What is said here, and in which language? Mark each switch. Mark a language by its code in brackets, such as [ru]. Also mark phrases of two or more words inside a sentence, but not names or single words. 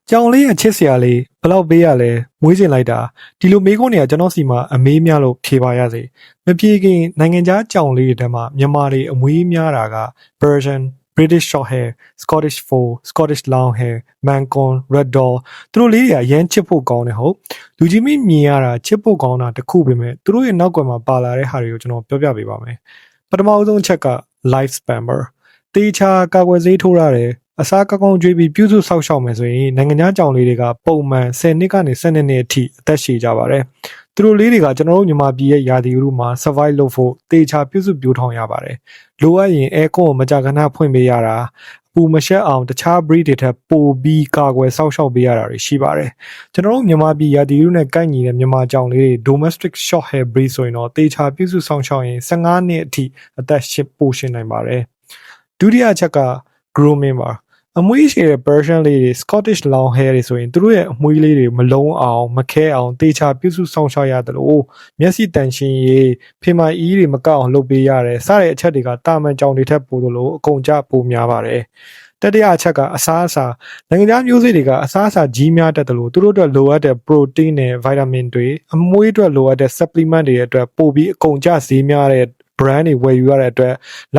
[my] ကြောင်လေးရဲ့ချစ်စရာလေးဘယ်လောက်ပေးရလဲမွေးကျင်လိုက်တာဒီလိုမေးခွန်းတွေကကျွန်တော်စီမှာအမေးများလို့ဖြေပါရစေမပြေခင်နိုင်ငံခြားကြောင်လေးတွေထဲမှာမြန်မာတွေအမွေးများတာက Persian British short hair Scottish fold Scottish long hair Mancon Red Doll သူတို့လေးတွေအရန်ချစ်ဖို့ကောင်းတယ်ဟုတ်လူကြီးမင်းမြင်ရတာချစ်ဖို့ကောင်းတာတခုပဲမဲ့သူတို့ရဲ့နောက်ကွယ်မှာပါလာတဲ့ဟာတွေကို ကျွန်တော်ပြောပြပေးပါမယ်ပထမဆုံးအချက်က [en] life span [my] တေချာကာကွယ်ဆေးထိုးရတယ်အစားကောင်းကောင်းကြွေးပြီးပြုစုဆောက်ရှောက်မယ်ဆိုရင်နိုင်ငံခြားကြောင်လေးတွေကပုံမှန်10နှစ်ကနေ12နှစ်အထိအသက်ရှည်ကြပါတယ်။သူတို့လေးတွေကကျွန်တော်တို့မြန်မာပြည်ရဲ့ယာတီဥတုမှာ survive လုပ်ဖို့တေချာပြုစုပြောင်းထောင်ရပါတယ်။လိုအပ်ရင် [en] air con [my] ကိုမကြာခဏဖွင့်ပေးရတာအပူမရှက်အောင်တခြား breed တွေထက်ပိုပြီးကာကွယ်ဆောက်ရှောက်ပေးရတာတွေရှိပါတယ်။ကျွန်တော်တို့မြန်မာပြည်ယာတီဥတု နဲ့ကိုက်ညီတဲ့မြန်မာကြောင်လေးတွေ [en] domestic short hair breed [my] ဆိုရင်တော့တေချာပြုစုဆောက်ရှောက်ရင်15နှစ်အထိအသက်ပိုရှင်နိုင်ပါတယ်။ဒုတိယအချက်က grooming ပါအမွေးရှ ည်တဲ့ Persian လေးတွေ Scottish long hair တွေဆိုရင်သူတို့ရဲ့အမွေးလေးတွေမလုံးအောင်မခဲအောင်တေချာပြုစုဆောင်ရှောက်ရတယ်လို့မျက်စိတန်ရှင်းရေးဖေမိုင်အီးတွေမကောက်အောင်လုပ်ပေးရတယ်စတဲ့အချက်တွေကတာမန်ကြောင်တွေထက်ပိုလို့အကုန်ကြပိုများပါတယ်တတိယအချက်ကအစားအစာနိုင်ငံခြားမျိုးစေ့တွေကအစားအစာကြီးများတတ်တယ်လို့သူတို့အတွက်လိုအပ်တဲ့ protein နဲ့ vitamin တွေအမွေးအတွက်လိုအပ်တဲ့ supplement တွေအတွက်ပိုပြီးအကုန်ကြဈေးများတဲ့ brand တွေဝယ်ယူရတဲ့အတွက်လ